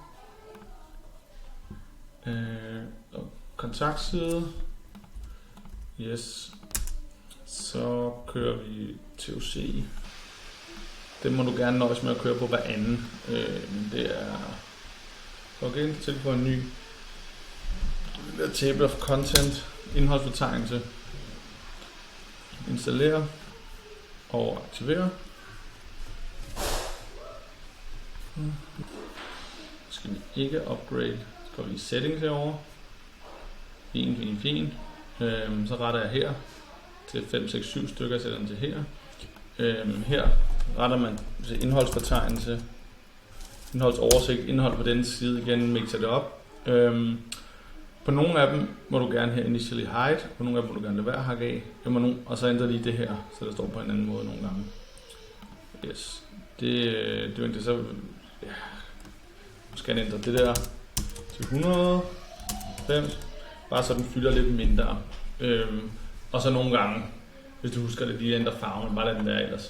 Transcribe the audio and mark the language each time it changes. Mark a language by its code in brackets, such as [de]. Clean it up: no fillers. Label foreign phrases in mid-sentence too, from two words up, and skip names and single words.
[da] Kontaktside. Yes. Så kører vi TOC. Det må du gerne nøjes med at køre på hver anden. Men det er plugin, tilføje ny. Det der [en] table of content, [da] indholdsfortegnelse, installere og aktivere. Så skal vi ikke upgrade, så går vi i settings herovre. Fint. Så retter jeg her til 5, 6, 7 stykker, sætter den til her. Her retter man til indholdsfortegnelse, indholdsoversigt, indhold på denne side igen, mixer det op. På nogle af dem må du gerne have [en] initially hide, [da] på nogle af dem må du gerne lade være hakke af, og så ændrer lige det her, så der står på en anden måde nogle gange. Yes, det er egentlig så, ja, nu skal jeg ændre det der til 190, bare så den fylder lidt mindre. Og så nogle gange, hvis du husker det, lige ændrer farven, bare lad den være ellers.